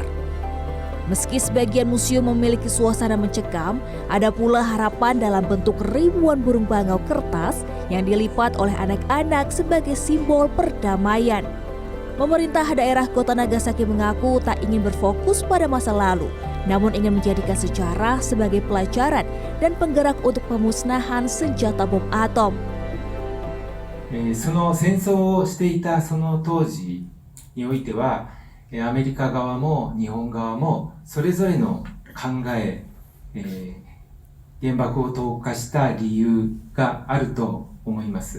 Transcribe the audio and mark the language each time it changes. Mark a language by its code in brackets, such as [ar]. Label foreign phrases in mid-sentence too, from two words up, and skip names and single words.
[id] Meski sebagian museum memiliki suasana mencekam, ada pula harapan dalam bentuk ribuan burung bangau kertas yang dilipat oleh anak-anak sebagai simbol perdamaian. Pemerintah daerah kota Nagasaki mengaku tak ingin berfokus pada masa lalu, namun ingin menjadikan sejarah sebagai pelajaran dan penggerak untuk pemusnahan senjata bom atom. [ja] その戦争をしていたその当時においては、アメリカ側も日本側もそれぞれの考え、原爆を投下した理由があると思います。